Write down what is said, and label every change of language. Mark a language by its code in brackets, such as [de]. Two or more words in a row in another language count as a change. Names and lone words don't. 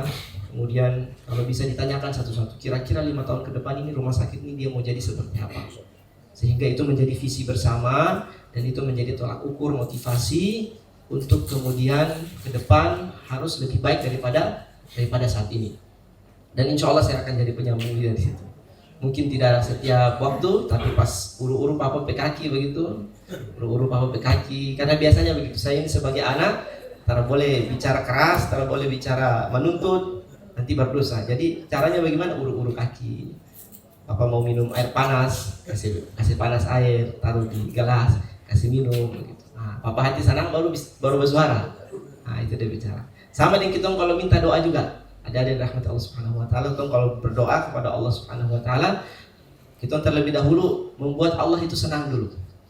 [id] Kemudian kalau bisa ditanyakan satu-satu, kira-kira 5 tahun ke depan ini rumah sakit ini dia mau jadi seperti apa, sehingga itu menjadi visi bersama dan itu menjadi tolak ukur motivasi untuk kemudian ke depan harus lebih baik daripada saat ini. Dan [ar] إن شاء الله [id] saya akan jadi penyambung lidah di situ. Mungkin tidak setiap waktu, tapi pas uru-uru papa pekaki begitu, uru-uru papa pekaki. Karena biasanya begitu, saya ini sebagai anak, tak boleh bicara keras, tak boleh bicara menuntut, nanti berdosa. Jadi caranya bagaimana? Uru-uru kaki. Papa mau minum air panas, kasih panas air, taruh di gelas, kasih minum. Begitu. Nah, papa hati senang baru bersuara. Nah itu dia bicara. Sama dengan kita kalau minta doa juga. Ada rahmat [ar] الله سبحانه وتعالى. [id] Kalau berdoa kepada [ar] الله سبحانه وتعالى, [id] kita terlebih dahulu membuat Allah itu senang dulu.